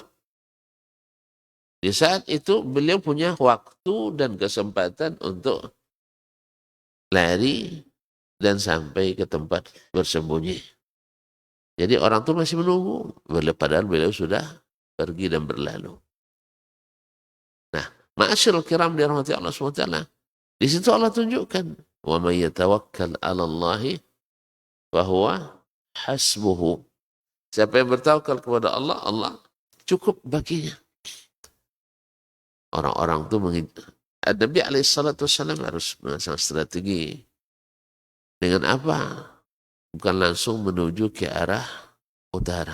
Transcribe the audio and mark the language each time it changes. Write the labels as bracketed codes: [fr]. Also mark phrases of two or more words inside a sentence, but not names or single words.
[id] Di saat itu beliau punya waktu dan kesempatan untuk lari dan sampai ke tempat bersembunyi. Jadi orang itu masih menunggu, padahal beliau sudah pergi dan berlalu. Nah, [ar] معاشر الكرام [id] dirahmati Allah SWT. Di situ Allah tunjukkan, [ar] ومن يتوكل على الله فهو حسبه. [id] Siapa yang bertawakal kepada Allah, Allah cukup baginya. Orang-orang itu Nabi SAW harus mengasah strategi. Dengan apa? Bukan langsung menuju ke arah utara.